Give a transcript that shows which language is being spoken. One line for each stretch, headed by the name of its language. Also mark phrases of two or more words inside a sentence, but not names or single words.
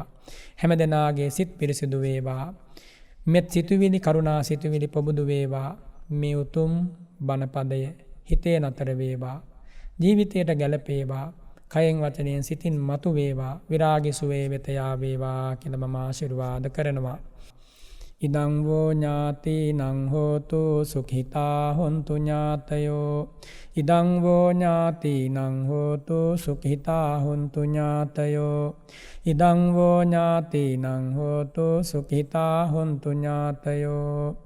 Sinhala: හැමදෙනාගේ සිත් පිරිසිදු වේවා. මෙත් සිතුවිලි කරුණා සිතුවිලි පොබුදු වේවා. මේ උතුම් බණපදය හිතේ නතර වේවා. ජීවිතයට ගැලපේවා. කයෙන් වචනයෙන් සිතින් මතු වේවා. විරාගී සුවේ වෙත යාවේවා කියලා මම ආශිර්වාද කරනවා.
Pali: ඉදං වෝ ඥාතිනං හෝතු සුඛිතා හොන්තු ඥාතයෝ. ඉදං වෝ ඥාතිනං හෝතු සුඛිතා හොන්තු ඥාතයෝ. ඉදං වෝ ඥාතිනං හෝතු සුඛිතා හොන්තු ඥාතයෝ.